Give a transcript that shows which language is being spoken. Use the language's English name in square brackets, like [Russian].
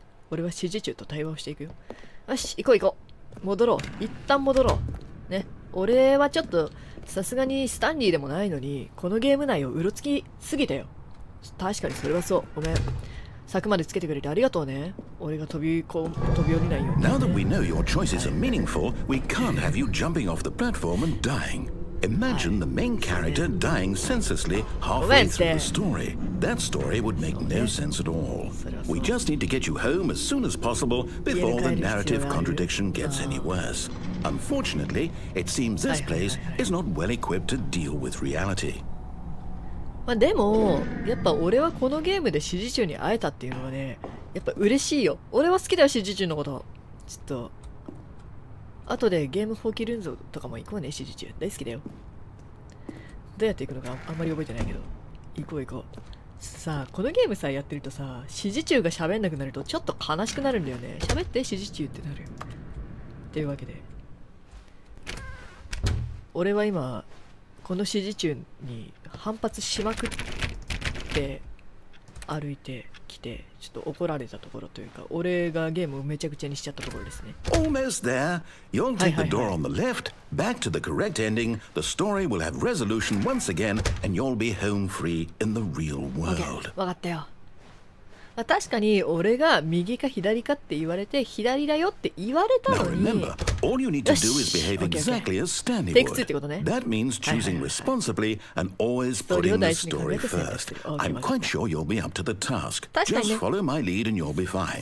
[Japanese] 俺は指示中と対話をしていくよよし行こう行こう戻ろう一旦戻ろうね俺はちょっとさすがにスタンリーでもないのにこのゲーム内をうろつきすぎたよ確かにそれはそうごめん柵までつけてくれてありがとうね俺が飛び降りないように [English] Now that we know your choices are meaningful, we can't have you jumping off the platform and dying. Imagine the main character dying senselessly halfway through the story. That story would make no sense at all. We just need to get you home as soon as possible before the narrative contradiction gets any worse. Unfortunately, it seems this place is not well equipped to deal with reality. [Japanese] まあでもやっぱ俺はこのゲームで指示中に会えたっていうのはねやっぱ嬉しいよ俺は好きだよ指示中のことちょっと後でゲームフォーキルンゾとかも行こうね指示中大好きだよどうやって行くのかあんまり覚えてないけど行こう行こうさあこのゲームさやってるとさ指示中が喋んなくなるとちょっと悲しくなるんだよね喋って指示中ってなるっていうわけで俺は今この指示中に反発しまくって歩いてきてちょっと怒られたところというか俺がゲームをめちゃくちゃにしちゃったところですね [English] Almost there. You'll take the door on the left, back to the correct ending. The story will have resolution once again, and you'll be home free in the real world. [Japanese] わかったよまあ確かに俺が右か左かって言われて左だよって言われた [English] Now [Japanese] のに [English] remember, all you need to do is behave exactly as Stanley [Japanese] Take 2ってこ [English] would. [Japanese] とね [English] That means choosing responsibly and always putting the story first. I'm quite sure you'll be up to the task. [Japanese] 確かにね [English] Just follow my lead and you'll be fine.